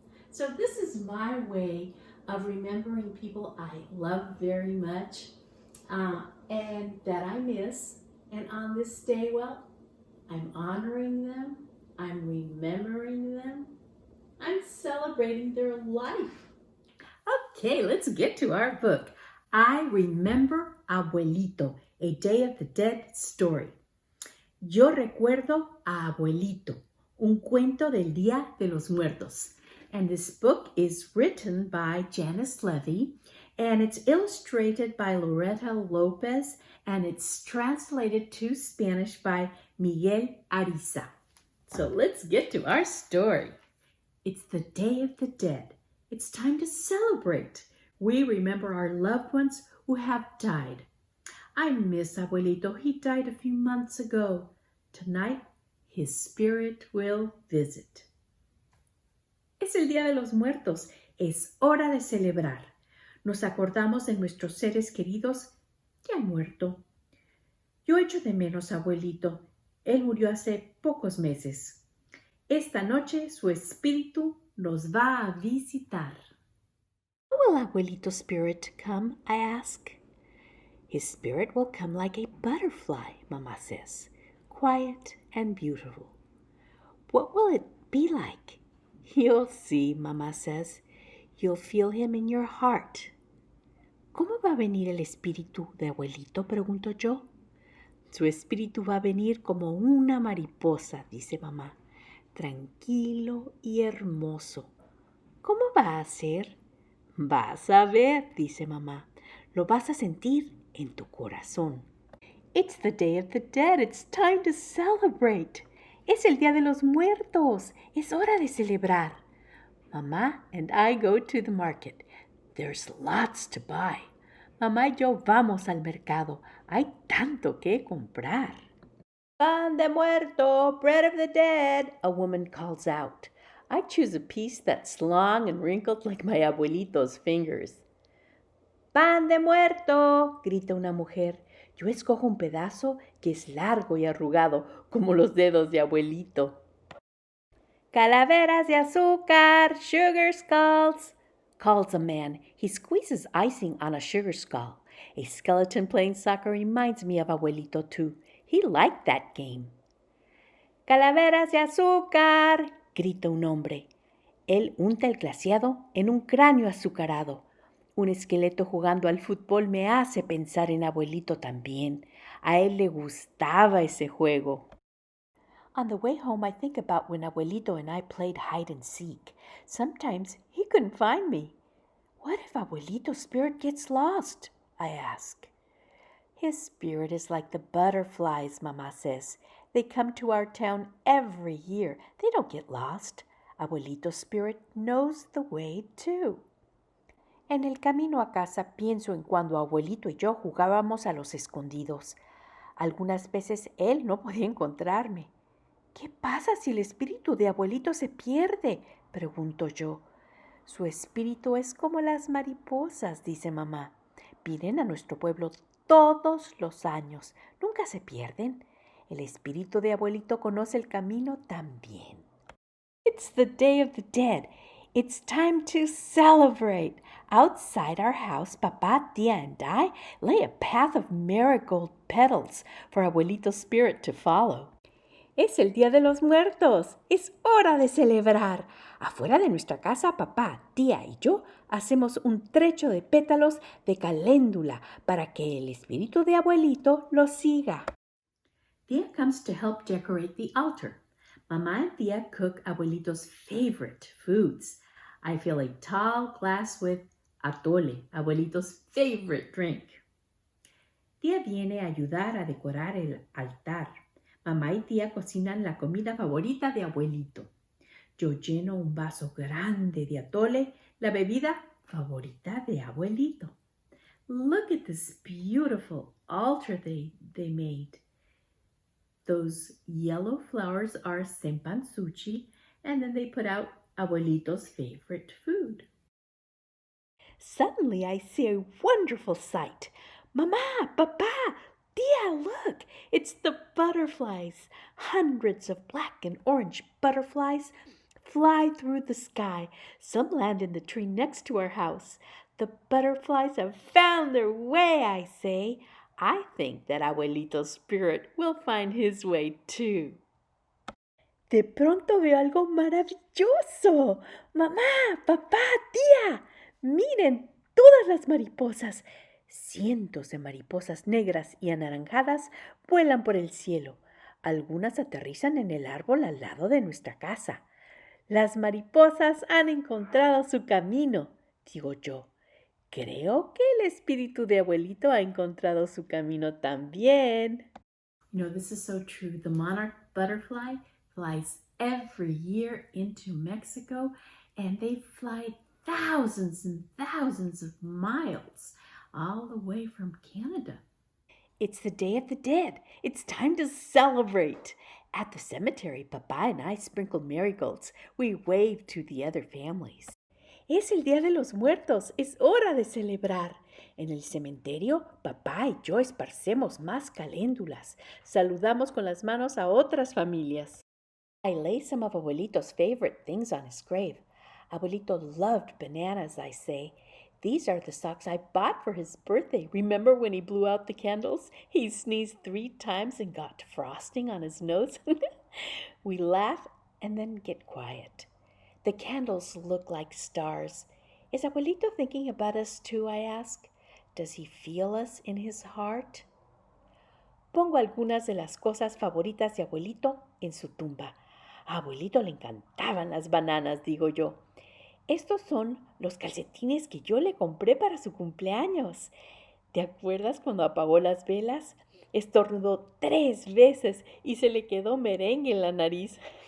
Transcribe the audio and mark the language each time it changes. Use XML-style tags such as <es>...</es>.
<en>So this is my way of remembering people I love very much and that I miss. And on this day, well, I'm honoring them, I'm remembering them, I'm celebrating their life. Okay, let's get to our book. I Remember Abuelito, a Day of the Dead story.</en> <es>Yo recuerdo a Abuelito, un cuento del Día de los Muertos.</es> <en>And this book is written by Janice Levy, and it's illustrated by Loretta Lopez, and it's translated to Spanish by Miguel Ariza. So let's get to our story. It's the Day of the Dead. It's time to celebrate. We remember our loved ones who have died. I miss Abuelito. He died a few months ago. Tonight, his spirit will visit.</en> <es>Es el Día de los Muertos. Es hora de celebrar. Nos acordamos de nuestros seres queridos que han muerto. Yo echo de menos a Abuelito. Él murió hace pocos meses. Esta noche su espíritu nos va a visitar.</es> <en>Will Abuelito's spirit come? I ask. His spirit will come like a butterfly, Mama says, quiet and beautiful. What will it be like? You'll see, Mama says. You'll feel him in your heart.</en> <es>¿Cómo va a venir el espíritu de Abuelito? Pregunto yo. Su espíritu va a venir como una mariposa, dice mamá, tranquilo y hermoso. ¿Cómo va a ser? Vas a ver, dice mamá. Lo vas a sentir en tu corazón.</es> <en>It's the Day of the Dead. It's time to celebrate.</en> <es>Es el Día de los Muertos. Es hora de celebrar.</es> <en>Mamá and I go to the market. There's lots to buy.</en> <es>Mamá y yo vamos al mercado. Hay tanto que comprar. Pan de muerto,</es> <en>bread of the dead, a woman calls out. I choose a piece that's long and wrinkled like my abuelito's fingers.</en> <es>Pan de muerto, grita una mujer. Yo escojo un pedazo que es largo y arrugado, como los dedos de abuelito. Calaveras de azúcar,</es> <en>sugar skulls, calls a man. He squeezes icing on a sugar skull. A skeleton playing soccer reminds me of abuelito too. He liked that game.</en> <es>Calaveras de azúcar, grita un hombre. Él unta el glaseado en un cráneo azucarado. Un esqueleto jugando al fútbol me hace pensar en abuelito también. A él le gustaba ese juego.</es> <en>On the way home, I think about when abuelito and I played hide and seek. Sometimes he couldn't find me. What if abuelito's spirit gets lost? I ask. His spirit is like the butterflies, Mama says. They come to our town every year. They don't get lost. Abuelito's spirit knows the way too.</en> <es>En el camino a casa pienso en cuando abuelito y yo jugábamos a los escondidos. Algunas veces él no podía encontrarme. ¿Qué pasa si el espíritu de abuelito se pierde?, pregunto yo. Su espíritu es como las mariposas, dice mamá. Vienen a nuestro pueblo todos los años, nunca se pierden. El espíritu de abuelito conoce el camino también.</es> <en>It's the Day of the Dead. It's time to celebrate. Outside our house, Papá, Tía, and I lay a path of marigold petals for Abuelito's spirit to follow.</en> <es>Es el Día de los Muertos. Es hora de celebrar. Afuera de nuestra casa, papá, tía y yo hacemos un trecho de pétalos de caléndula para que el espíritu de abuelito lo siga.</es> <en>Tía comes to help decorate the altar. Mamá and Tía cook Abuelito's favorite foods. I fill a tall glass with atole, Abuelito's favorite drink.</en> <es>Tía viene a ayudar a decorar el altar. Mamá y Tía cocinan la comida favorita de Abuelito. Yo lleno un vaso grande de atole, la bebida favorita de Abuelito.</es> <en>Look at this beautiful altar they made. Those yellow flowers are cempasúchil, and then they put out Abuelito's favorite food. Suddenly I see a wonderful sight. Mamá, papá, tía, look! It's the butterflies. Hundreds of black and orange butterflies fly through the sky. Some land in the tree next to our house. The butterflies have found their way, I say. I think that Abuelito's spirit will find his way too.</en> <es>De pronto veo algo maravilloso. Mamá, papá, tía, miren todas las mariposas. Cientos de mariposas negras y anaranjadas vuelan por el cielo. Algunas aterrizan en el árbol al lado de nuestra casa. Las mariposas han encontrado su camino, digo yo. Creo que el espíritu de abuelito ha encontrado su camino también.</es> <en>You know, this is so true. The monarch butterfly flies every year into Mexico, and they fly thousands and thousands of miles all the way from Canada. It's the Day of the Dead. It's time to celebrate. At the cemetery, Papa and I sprinkle marigolds. We wave to the other families.</en> <es>Es el Día de los Muertos. Es hora de celebrar. En el cementerio, papá y yo esparcemos más caléndulas. Saludamos con las manos a otras familias.</es> <en>I lay some of Abuelito's favorite things on his grave. Abuelito loved bananas, I say. These are the socks I bought for his birthday. Remember when he blew out the candles? He sneezed 3 times and got frosting on his nose. We laugh and then get quiet. The candles look like stars. Is Abuelito thinking about us too, I ask? Does he feel us in his heart?</en> <es>Pongo algunas de las cosas favoritas de Abuelito en su tumba. A Abuelito le encantaban las bananas, digo yo. Estos son los calcetines que yo le compré para su cumpleaños. ¿Te acuerdas cuando apagó las velas? Estornudó 3 veces y se le quedó merengue en la nariz.</es>